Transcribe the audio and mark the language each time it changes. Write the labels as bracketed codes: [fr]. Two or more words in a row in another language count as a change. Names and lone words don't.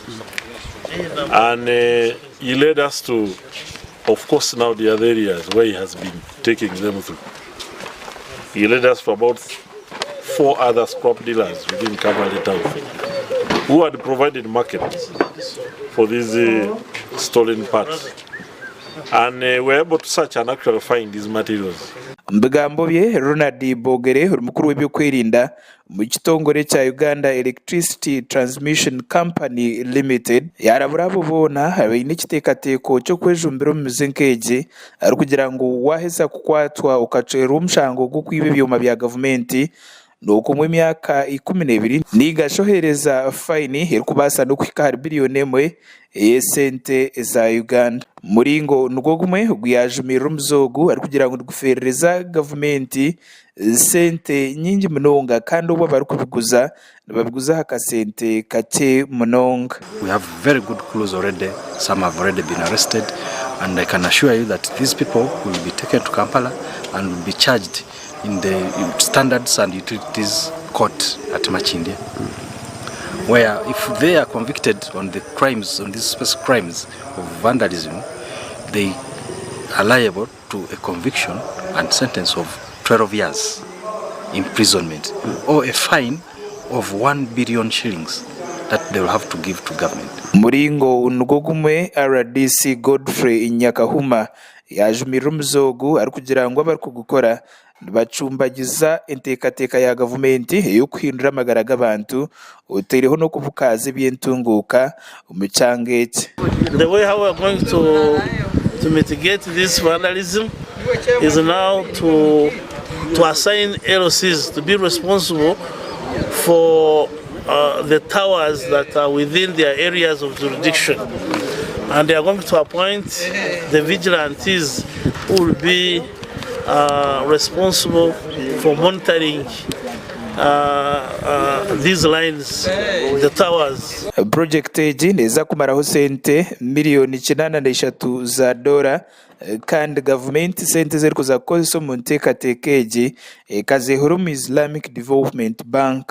[en] And he led us to, of course, now the other areas where he has been taking them through. He led us to about 4 other scrap dealers within Kampala town who had provided markets for these stolen parts. And we were able to search and actually find these materials. [nyn] mu bigambo bye Ronald Bogere umukuru w'ebyokwirinda mu kitongole cya Uganda Electricity Transmission Company Limited yarabura abo bona habaine ekiteekateeko ky'okwejumbira omu mizengo egi ari kugira ngu waheza kukwatwa ukacwera omushango gw'okwiba ebyoma bya gavumenti n'okumwa emyaka 12 nigashohereza fayini erikubaasa n'okuhika hari biliyoni 1 ey'esente za Uganda. Muringo nugwo gumwe gwajumirira omuzogu ari kugira ngu guferereza gavumenti sente nyingi munonga kandi obo bari kubiguza nibabiguza akasente kake munonga. [en] We have very good clues already. Some have already been arrested, and I can assure you that these people will be taken to Kampala and will be charged in the Standards and Utilities Court at Machinde, where if they are convicted on the crimes, on these specific crimes of vandalism, they are liable to a conviction and sentence of 12 years imprisonment or a fine of 1 billion shillings that they will have to give to government. [nyn] Muringo nugwo gumwe RDC Godfrey Nyakahuma yajumirira omuzogu ari kugira ngu abari kugukora bacumbagiza enteekateeka ya gavumenti ey'okuhindura amagara g'abantu oteireho n'okubukaza ebyentunguuka omu kyanga eki. [en] The way how we are going to mitigate this vandalism is now to assign LOCs to be responsible for the towers that are within their areas of jurisdiction, and they are going to appoint the vigilantes who will be responsible for monitoring these lines, the towers. [nyn] Project egi neza kumaraho sente miliyoni 93 za dola kandi government sente ziri kuza kukozesa mu nteekateeka egi ekazehora mu Islamic Development Bank.